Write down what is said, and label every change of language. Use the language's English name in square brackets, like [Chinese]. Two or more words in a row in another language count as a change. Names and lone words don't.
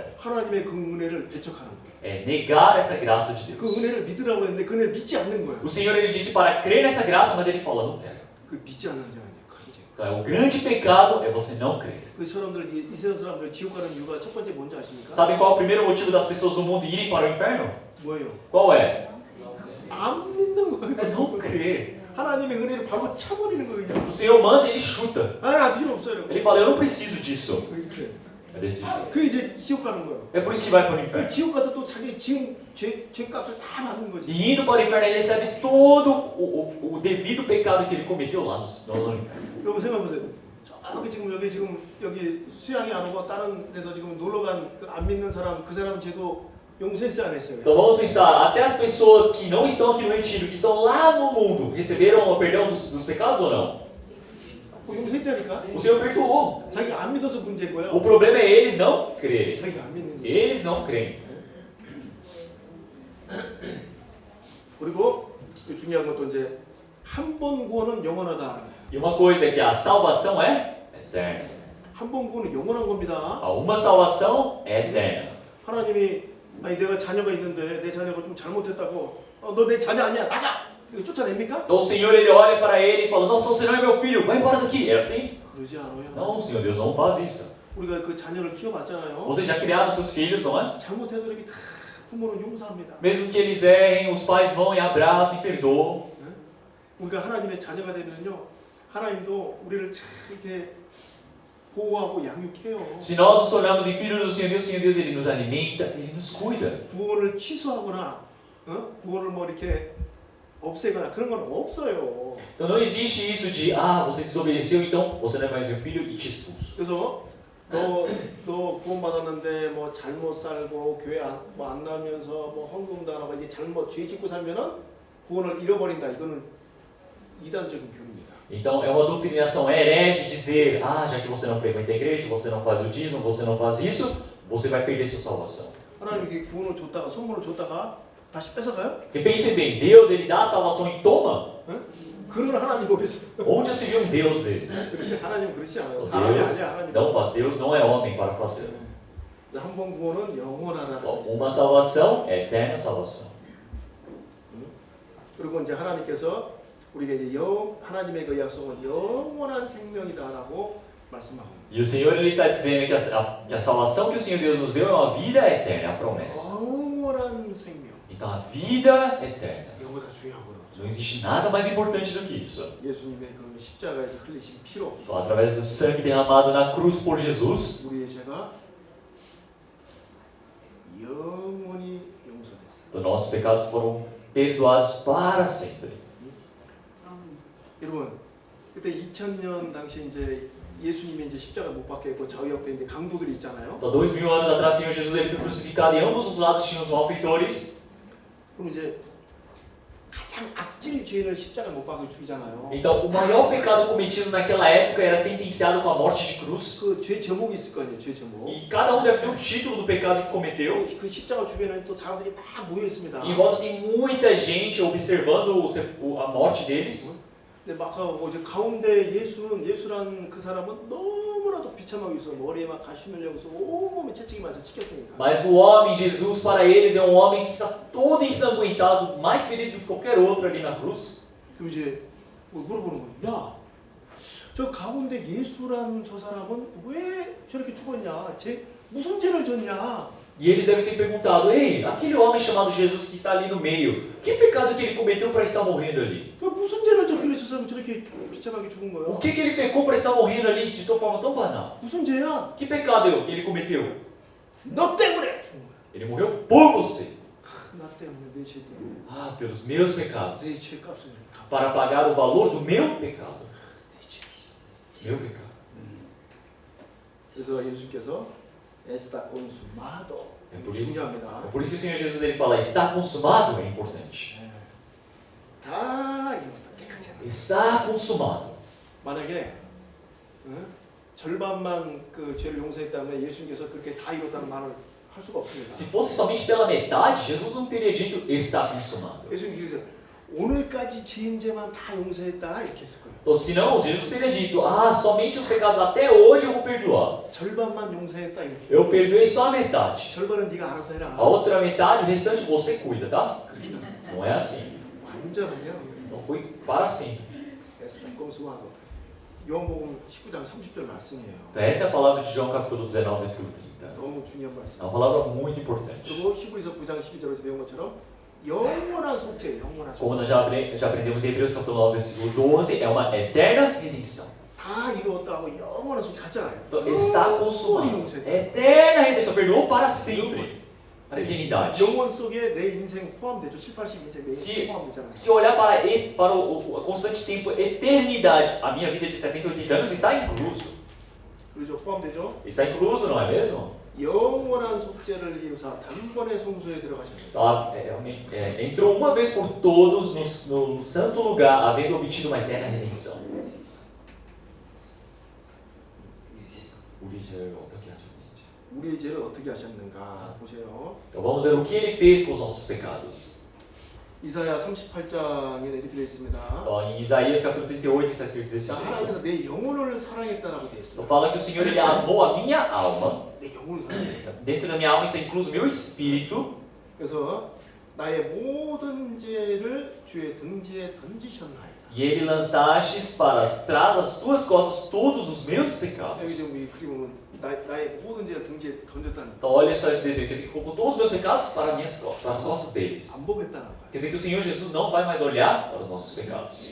[Korean] 하나님의 그 은혜를 배척하는 거예요. [Portuguese] É negar essa graça de [Korean] 그 [Portuguese] Deus. [Korean] 은혜를 믿으라고 했는데 그 은혜를 믿지 않는 거예요. [Portuguese] O Senhor Ele disse para crer nessa graça, mas Ele fala, não quero. [Korean] 그 믿지 않는 자가 이제 큰 죄. [Portuguese] Então o grande pecado é você não crer. [Korean] 그 사람들 이스라엘 사람들 지옥 가는 이유가 첫 번째 뭔지 아십니까? [Portuguese] Sabem qual é o primeiro motivo das pessoas do mundo irem para o inferno? [Korean] 뭐예요? [Portuguese] Qual é? [Korean] 안 믿는 [Portuguese] É [Korean] 거예요. [Portuguese] não crer. [Korean] 하나님의 은혜를 바로 차버리는 거예요. 그냥. [Portuguese] O Senhor manda e Ele chuta. [Korean] 아, 필요 없어요. [Portuguese] Ele fala, eu não preciso disso. [Korean] 그래. [Portuguese] É desse jeito. [Korean] 그 이제 지옥 가는 거예요. [Portuguese] É por isso que vai para o [Korean] 그 [Portuguese] inferno. [Korean] 지옥 가서 또 자기 지은 죄값을 다 받는 거지. [Portuguese] E indo para o inferno, ele recebe todo o devido pecado que ele cometeu lá no inferno. [Korean] 여러분 생각해 보세요. 저기 지금 여기 수양이 안 오고 다른 데서 지금 놀러 간 안 믿는 사람 그 사람 죄도 용서했어요 안 했어요? [Portuguese] Então vamos pensar, até as pessoas que não estão aqui no retiro, que estão lá no mundo, receberam o perdão dos pecados ou não? [Korean] 용서했다니까. [Portuguese] O Senhor perdoou. [Korean] 자기가 안 믿어서 문제인 거예요. [Portuguese] O problema é eles não crerem. [Korean] 자기가 안 믿는 거예요. [Portuguese] Eles não creem. [Korean] 그리고 또 중요한 것도 이제 한 번 구원은 영원하다. [Portuguese] E uma coisa é que a salvação é eterna. [Korean] 한 번 구원은 영원한 겁니다. [Portuguese] Uma salvação é eterna. [Korean] 하나님이 아니 내가 자녀가 있는데 내 자녀가 좀 잘못했다고 너 내 자녀 아니야 나가 이거 쫓아냅니까? [Portuguese] Então o Senhor ele olha para ele e fala, nossa, você não é meu filho, vai embora daqui. É assim? [Korean] 그러지 않아요. [Portuguese] Não, Senhor Deus não faz isso. [Korean] 우리가 그 자녀를 키워봤잖아요. [Portuguese] Vocês já criaram seus filhos, não é? [Korean] 잘못해서 이렇게 다 부모는 용서합니다. [Portuguese] Mesmo que eles errem, os pais vão e abraçam e perdoam. [Korean] 우리가 하나님의 자녀가 되면요, 하나님도 우리를 참 이렇게 보호하고 양육해요. [Portuguese] Se nós nos tornamos em filhos do Senhor Deus ele nos alimenta, ele nos cuida. [Korean] 구원을 취소하거나 구원을 뭐 이렇게 없애거나 그런 건 없어요. [Portuguese] Então não existe isso de, ah, você desobedeceu, então você não é mais meu filho e te expulso. [Korean] 그래서 너 구원받았는데 뭐 잘못 살고 교회 안 나오면서 뭐 헌금도 안 하고 이제 잘못 죄 짓고 살면은 구원을 잃어버린다. 이거는 이단적인 교리입니다. [Portuguese] Então é uma doutrinação herege dizer, ah, já que você não frequenta a igreja, você não faz o dízimo, você não faz isso, você vai perder sua salvação. [Korean] 하나님 이렇게 구원을 줬다가 선물을 줬다가 다시 뺏어가요? [Portuguese] Porque pensem bem, Deus ele dá a salvação e toma. [Korean] 응? 그런 하나님 어디 있어? [Portuguese] Onde já se viu um Deus desses? [Korean] 그렇지 하나님 그렇지 않아요. 사람이 [Portuguese] Deus [Korean] 아니야 하나님. [Portuguese] não faz, Deus não é homem para fazer. [Korean] 한 번 구원은 영원하다. [Portuguese] Uma salvação é eterna salvação. [Korean] 그리고 이제 하나님께서 우리가 이제 하나님의 그 약속은 영원한 생명이다라고 말씀하고. [Portuguese] E o Senhor ele está dizendo que a salvação que o Senhor Deus nos deu é uma vida eterna, é a promessa. [Korean] 영원한 생명. [Portuguese] Então a vida eterna. [Korean] 이거보다 중요하고요. [Portuguese] Não existe nada mais importante do que isso. [Korean] 예수님의 그 십자가에서 흘리신 피로 [Portuguese] Então, através do sangue derramado na cruz por Jesus, [Korean] 우리의 죄가 영원히 용서됐어요. [Portuguese] então, nossos pecados foram perdoados para sempre. [Korean] 여러분 그때 2000년 당시 이제 예수님이 이제 십자가 못 박혀 있고 저 옆에 이제 강도들이 있잖아요. [Portuguese] Então, 2000 anos atrás, o Senhor Jesus ele foi crucificado e ambos os lados tinham os malfeitores. [Korean] 그럼 이제 가장 악질 죄인을 십자가 못 박혀 죽이잖아요. [Portuguese] Então, o maior pecado cometido naquela época era sentenciado com a morte de cruz. [Korean] 그 죄 제목이 있을 거 아니에요. 죄 제목. [Portuguese] E cada um deve ter o título do pecado que cometeu. [Korean] 그 십자가 주변에 또 사람들이 막 모여 있습니다. [Portuguese] Em volta tem muita gente observando a morte deles. [Korean] 근데 막 이제 가운데 예수란 그 사람은 너무나도 비참하게 있어. 머리에 막 가시 mel려서 온몸에 채찍이 맞아 찍혔으니까. [Portuguese] Mas o homem, Jesus, para eles é um homem que está todo ensanguentado, mais ferido do que qualquer outro ali na cruz. [Korean] 그럼 이제 뭐 물어보는 거야. 야, 저 가운데 예수란 저 사람은 왜 저렇게 죽었냐? 무슨 죄를 졌냐? [Portuguese] E eles devem ter perguntado, ei, aquele homem chamado Jesus que está ali no meio, que pecado que ele cometeu para estar morrendo ali? [Korean] 그 무슨 죄를 졌길래 저 사람이 저렇게 비참하게 죽은 거예요? [Portuguese] O que ele pecou para estar morrendo ali de forma tão banal? [Korean] 무슨 죄야? [Portuguese] Que pecado ele cometeu? [Korean] 너 때문에 죽은 거야. [Portuguese] Ele morreu por você. [Korean] 나 때문에 내 죄 때문에 [Portuguese] Ah, pelos meus pecados. [Korean] 내 죄 값을 이렇게 갚아. [Portuguese] Para pagar o valor do meu pecado. [Korean] 내 죄. [Portuguese] Meu pecado. [Korean] 그래서 예수께서 [Portuguese] está consumado É por isso, [Korean] 중요합니다. [Portuguese] é por isso que o Senhor Jesus ele fala, está consumado é importante. [Korean] 다 이거다 깨끗해. [Portuguese] Está consumado. [Korean] 만약에 절반만 그 죄를 용서했다면 예수님께서 그렇게 다 이뤘다는 말을 할 수가 없습니다. [Portuguese] Se fosse somente pela metade, Jesus não teria dito está consumado. [Korean] 예수님께서 오늘까지 지은죄만 다 용서했다 이렇게 했을 거예요. [Portuguese] Então, senão, Jesus teria dito, ah, somente os pecados até hoje eu vou perdoar. [Korean] 절반만 용서했다 이렇게. [Portuguese] Eu perdoei só a metade. [Korean] 절반은 네가 알아서 해라. [Portuguese] A outra metade, o restante você cuida, tá? Não é assim. [Korean] 완전하냐? [Portuguese] Então foi para sempre. está consumado. [Korean] 요한복음 19장 30절 말씀이에요. [Portuguese] Então essa é a palavra de João capítulo 19, versículo 30. [Korean] 너무 중요한 말씀. [Portuguese] É uma palavra muito importante. [Korean] 그리고 히브리서 9장 12절에 배운 것처럼 영원한 속죄, 영원한 [Portuguese] Como [Korean] 속죄. [Portuguese] nós já aprendemos em Hebreus capítulo 9, versículo 12, é uma eterna redenção. [Korean] 다 이루었다고 영원한 속죄 갔잖아요. [Portuguese] Então está consumado. Eterna redenção, perdoou para sempre. Para a eternidade. [Korean] 영원 속에 내 인생 포함되죠. 7, 80 인생 내 [Portuguese] Se- [Korean] 인생 포함되잖아요. [Portuguese] Se olhar para o constante tempo, eternidade, a minha vida de 70, 80 anos está incluso. [Korean] 그렇죠. 포함되죠. [Portuguese] Está incluso, não é mesmo? [Korean] 영원한 속죄를 이루사 단번에 성소에 들어가십니다. [Portuguese] Então, entrou uma vez por todos no santo lugar, havendo obtido uma eterna redenção. [Korean] 우리의 죄를 어떻게 하셨는가 보세요. [Portuguese] Então vamos ver o que ele fez com os nossos pecados. [Korean] 이사야 38장에는 이렇게 되어 있습니다. [Portuguese] Então, em Isaías capítulo 38 está escrito desse [Korean] 자, [Portuguese] jeito. [Korean] 하나님께서 내 영혼을 사랑했다라고 되어 [Portuguese] Então [Korean] 있어요. [Portuguese] fala que o Senhor ele amou a minha alma. [Korean] 내 영혼을 사랑했다. [Portuguese] Dentro da minha alma está incluso o meu espírito. [Korean] 그래서 나의 모든 죄를 주의 등지에 던지셨나이다. [Portuguese] E ele lançastes para trás as tuas costas todos os meus [Korean] 여기 [Portuguese] pecados. [Korean] 지금 이 그림 보면 나의 모든 죄를 등지에 던졌다는 [Portuguese] Então olha só esse desenho, quer dizer que colocou todos os meus pecados para minhas costas, para as costas deles. [Korean] 안 보겠다는 거야. [Portuguese] Quer dizer que o Senhor Jesus não vai mais olhar para os nossos pecados.